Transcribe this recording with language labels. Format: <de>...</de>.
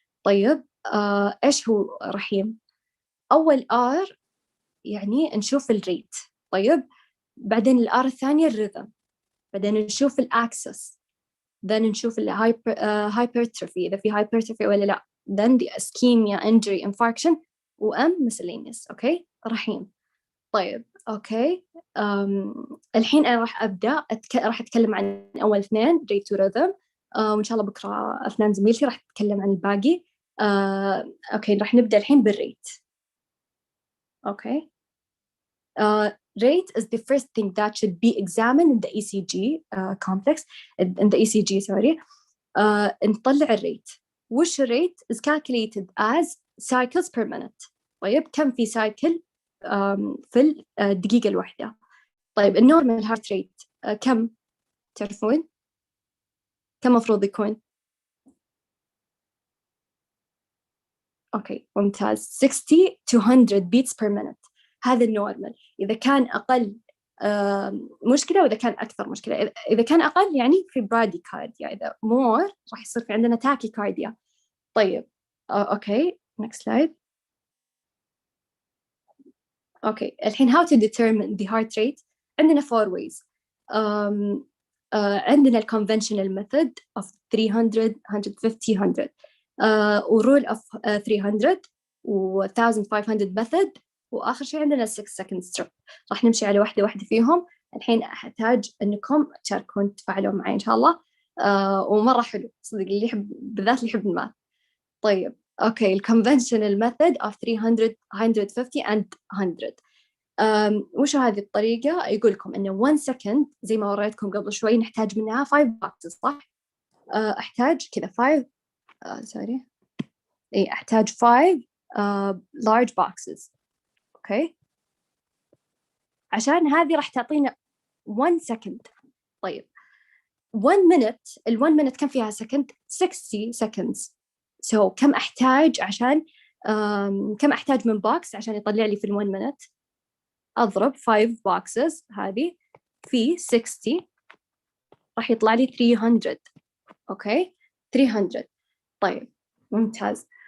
<ar>طيب إيش هو رحيم؟ أول R يعني نشوف الريت، طيب بعدين الآر الثانية الريذم، بعدين نشوف الأكسس، then نشوف الهايبرتروفي إذا في هايبرتروفي ولا لا،</ar> <en>then the ischemia, injury, infarction،</en> <ar>miscellaneous. أوكي رحيم. طيب أوكي الحين أنا راح أبدأ راح أتكلم عن أول اثنين ريت وريذم، وإن شاء الله بكرة أثنين زميلتي راح تتكلم عن الباقي. أوكي راح نبدأ الحين بالريت. أوكي</ar> <en>rate is the first thing that should be examined in the ECG complex, in the ECG sorry.</en> <ar>نطلع الريت. وش الريت</ar> <en>is calculated as cycles per minute.</en> <ar>طيب كم في cycle في الدقيقة الواحدة؟ طيب النورمال هارت ريت كم تعرفون؟ كم مفروض يكون؟ أوكي ممتاز</ar> <en>60 to 100 beats per minute.</en> <ar>هذا النورمال. إذا كان أقل مشكلة، وإذا كان أكثر مشكلة. إذا كان أقل يعني في براديكارديا، إذا مور راح يصير في عندنا تاكيكارديا. طيب أوكي next slide. أوكي الحين</ar> <en>how to determine the heart rate.</en> <ar>عندنا 4 ways. عندنا ال</ar> <en>conventional method of 300 150 100</en> <ar>و rule of 300 و 1500 method، وآخر شيء عندنا 6 second strip. راح نمشي على واحدة فيهم. الحين أحتاج أنكم تشاركون تفاعلون معي إن شاء الله. ومرة حلو صدق اللي يحب، بالذات اللي يحب الماث. طيب أوكي ال</ar> <en>conventional method of 300 150 and 100.</en> <ar>وش هذه الطريقة؟ يقول لكم إنه 1 second زي ما وريتكم قبل شوي نحتاج منها 5 boxes صح؟ أحتاج كذا 5 sorry إيه أحتاج</ar> <en>5 large boxes.</en> <ar>أوكي عشان هذه راح تعطينا 1 second. طيب 1 minute، ال 1 minute كم فيها second؟ 60 seconds. so كم أحتاج عشان كم أحتاج من box عشان يطلع لي في ال 1 minute؟ أضرب 5 boxes هذه في 60 راح يطلع لي 300. أوكي 300. طيب ممتاز.</ar>